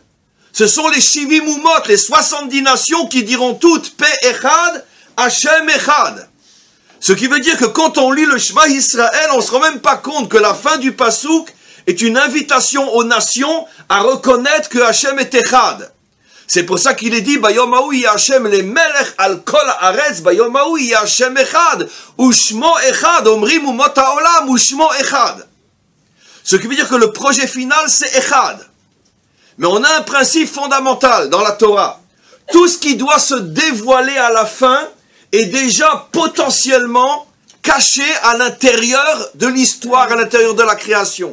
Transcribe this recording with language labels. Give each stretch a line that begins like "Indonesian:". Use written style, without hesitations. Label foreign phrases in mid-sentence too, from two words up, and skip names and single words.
French: Ce sont les
Hebrew: שבעים אומות,
French: les 70 nations qui diront toutes
Hebrew: פה אחד, השם אחד.
French: Ce qui veut dire que quand on lit le Shema Israël, on ne se rend même pas compte que la fin du Passouk est une invitation aux nations à reconnaître que Hashem est Echad. C'est pour ça qu'il est dit,
Hebrew: ביום ההוא השם למלך על כל הארץ, ביום ההוא השם אחד, ושמו אחד, אומרים אומות העולם, ושמו אחד.
French: Ce qui veut dire que le projet final, c'est Echad. Mais on a un principe fondamental dans la Torah. Tout ce qui doit se dévoiler à la fin est déjà potentiellement caché à l'intérieur de l'histoire, à l'intérieur de la création.